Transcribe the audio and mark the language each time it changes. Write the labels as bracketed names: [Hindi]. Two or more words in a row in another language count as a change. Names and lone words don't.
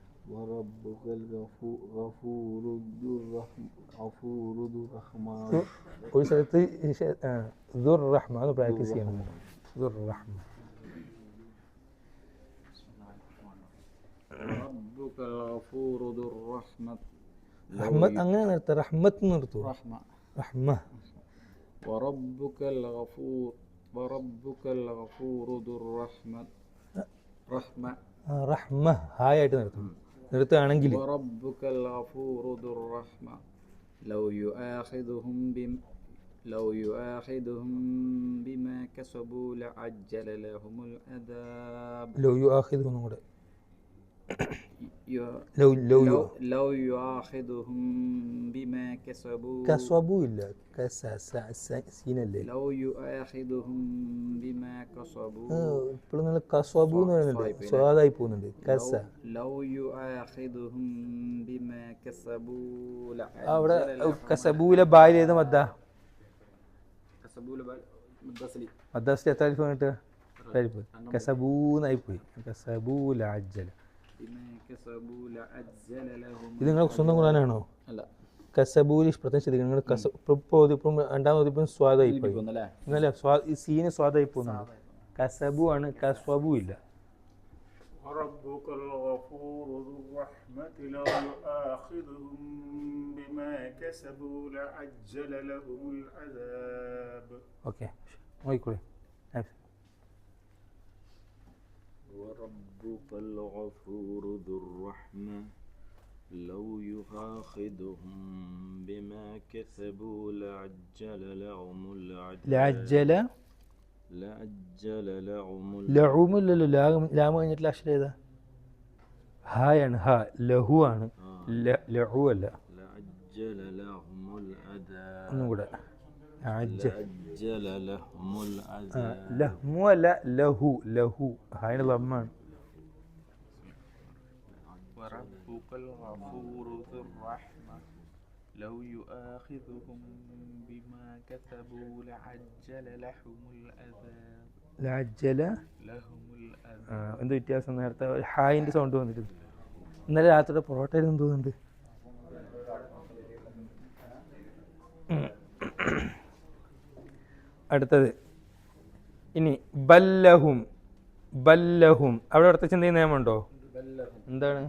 [Malayalam] ഒരു സ്ഥലത്ത് ദുർറഹ്മ എന്ന് പ്രാക്ടീസ് ചെയ്യണം. ദുർറഹ്മ. റഹ്മത്ത് അങ്ങനെ നിർത്താം, റഹ്മത്ത് നിർത്തൂ. റഹ്മ. [Arabic] وربك الغفور ذو الرحمة [Malayalam] റഹ്മ ഹായായിട്ട് നിർത്തും. നിർത്തുകയാണെങ്കിൽ [Arabic] وربك الغفور ذو الرحمة لو يؤاخذهم لو يؤاخذهم بما كسبوا لعجل لهم العذاب لو يؤاخذ [Malayalam] ഒന്നും കൂടെ ي- [Arabic] لو لو يؤ لو يؤاخذهم بما كسبوا [Malayalam] കസ്വബു ഇല്ല സീനല്ലേ [Arabic] لو يؤاخذهم بما كسبوا [Malayalam] ഇപ്പോഴും നല്ല കസ്വബു എന്ന് പറയുന്നുണ്ട് സ്വാദായി പോകുന്നുണ്ട് കസ [Arabic] لو يؤاخذهم بما كسبوا [Malayalam] അവിടെ [Arabic] لعجل لهم [Malayalam] കസബൂലെ ബായിൽ ഏത് മദ്ദ [Arabic] كسبوا متصل [Malayalam] മദ്ദാസിൽ എത്ര അരിഫ് വന്നിട്ട് കസബൂന്നായി പോയി [Arabic] كسبوا لعجل بما كسبوا لعجل لهم [Malayalam] ഇത് നിങ്ങൾ സ്വന്തം ഖുർആനാണോ [Arabic] لا [Malayalam] കസബൂലി പ്രത്യേകം ശ്രദ്ധിക്കണം നിങ്ങൾ ഇപ്പം രണ്ടാമത് ഇപ്പം സ്വാദായി പോയി അല്ലേ ഇന്നലെ ഈ സീന് സ്വാദായി പോകുന്നുണ്ട് കസബു ആണ് കസ്വബു ഇല്ല [Arabic] وربك الغفور ذو الرحمة لو يؤاخذهم بما كسبوا لعجل لهم العذاب. [Malayalam] ഓക്കെ നോക്കിക്കോളെ [Arabic] وربك الغفور ذو الرحمة لو يؤاخذهم بما كسبوا لعجل لهم العذاب ലഅജ്ജല لعجل لهم [Malayalam] ലഉമില്ലല്ലോ ലാമ കഴിഞ്ഞിട്ടുള്ള അക്ഷരം ഏതാ ഹായാണ് ഹ ലഹു ആണ് ലഉ അല്ല [Arabic] لعجل لهم العذاب [Malayalam] ഒന്നും കൂടെ [Arabic] لعجل لهم العذاب [Malayalam] ലഹ്മു അല്ല ലഹു ലഹു ഹായുടെ ലമ്മാണ് [Arabic] وربك الغفور ذو الرحمة لو يؤاخذهم بما كسبوا لعجل لهم العذاب ലഅജ്ജല لهم العذاب [Malayalam] എന്ത് വ്യത്യാസം നേരത്തെ ഒരു ഹായിൻ്റെ സൗണ്ട് വന്നിട്ടുണ്ട് ഇന്നലെ രാത്രിയുടെ പൊറോട്ടയിൽ എന്ത് തോന്നുന്നുണ്ട് അടുത്തത് ഇനി ബല്ലഹും ബല്ലഹും അവിടെ അടുത്ത ചിന്തയും നിയമമുണ്ടോ എന്താണ്